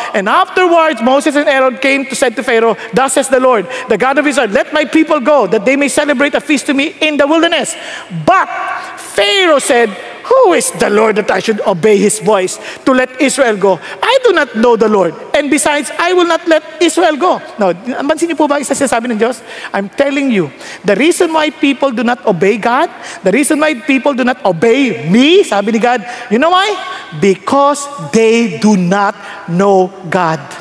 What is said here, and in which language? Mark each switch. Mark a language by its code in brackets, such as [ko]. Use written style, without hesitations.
[en] And afterwards, Moses and Aaron came to say to Pharaoh, thus says the Lord, the God of Israel, let my people go, that they may celebrate a feast to me in the wilderness. But Pharaoh said, who is the Lord that I should obey his voice to let Israel go? I do not know the Lord. And besides, I will not let Israel go. [tl] Now, pansin niyo po ba isa sinasabi ng Diyos? [en] I'm telling you, the reason why people do not obey God, the reason why people do not obey me, [tl] sabi ni [en] God, you know why? Because they do not know God.